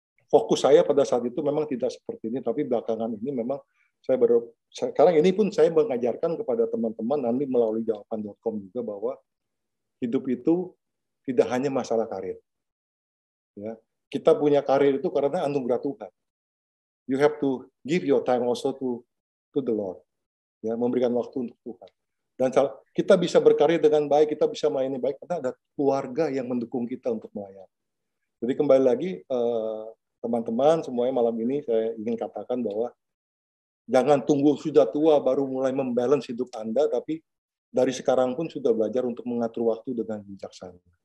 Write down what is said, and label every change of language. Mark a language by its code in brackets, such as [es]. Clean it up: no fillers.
[id] fokus saya pada saat itu memang tidak seperti ini, tapi belakangan ini memang sekarang ini pun saya mengajarkan kepada teman-teman nanti melalui jawaban.com juga bahwa hidup itu tidak hanya masalah karir. Ya, kita punya karir itu karena anugerah Tuhan. [en] You have to give your time also to the Lord. [id] Ya, memberikan waktu untuk Tuhan. Dan kita bisa berkarir dengan baik, kita bisa melayani baik karena ada keluarga yang mendukung kita untuk melayani. Jadi kembali lagi teman-teman semuanya malam ini saya ingin katakan bahwa jangan tunggu sudah tua baru mulai membalance hidup Anda, tapi dari sekarang pun sudah belajar untuk mengatur waktu dengan bijaksana.